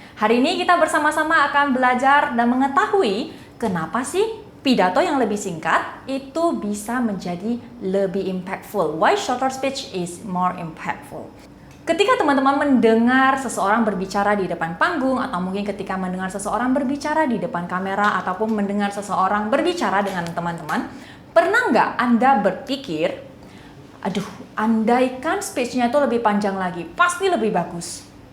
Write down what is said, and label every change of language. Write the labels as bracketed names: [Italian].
[Indonesian] Hari ini kita bersama-sama akan belajar dan mengetahui kenapa sih pidato yang lebih singkat itu bisa menjadi lebih impactful. [English] Why shorter speech is more impactful. [Indonesian] Ketika teman-teman mendengar seseorang berbicara di depan panggung, atau mungkin ketika mendengar seseorang berbicara di depan kamera, ataupun mendengar seseorang berbicara dengan teman-teman, pernah nggak Anda berpikir, aduh, andaikan speech-nya itu lebih panjang lagi, pasti lebih bagus.